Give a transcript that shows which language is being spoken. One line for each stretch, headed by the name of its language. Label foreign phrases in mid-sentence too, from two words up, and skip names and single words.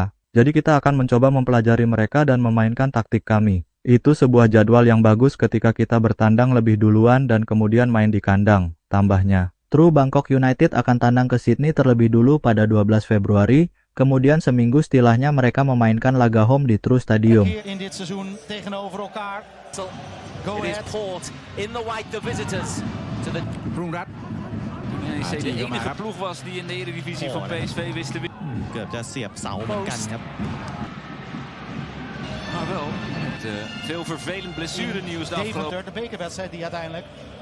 Indonesian: Jadi kita akan mencoba mempelajari mereka dan memainkan taktik kami. Itu sebuah jadwal yang bagus ketika kita bertandang lebih duluan dan kemudian main di kandang, tambahnya. True Bangkok United akan tandang ke Sydney terlebih dulu pada 12 Februari, kemudian seminggu setelahnya mereka memainkan laga home di True Stadium.
Dutch: Hier in dit seizoen tegenover elkaar.
English: Go It is ahead. Port in the white, the visitors to the รุ่งรัตน์
Dutch: NEC de enige ploeg was die in de Eredivisie van PSV wist te winnen.
Thai: เกือบจะเสียบเสาเหมือนกันครับ
Dutch: Maar wel met veel vervelend blessurenieuws de afgelopen... Deventer, de bekerwedstrijd die uiteindelijk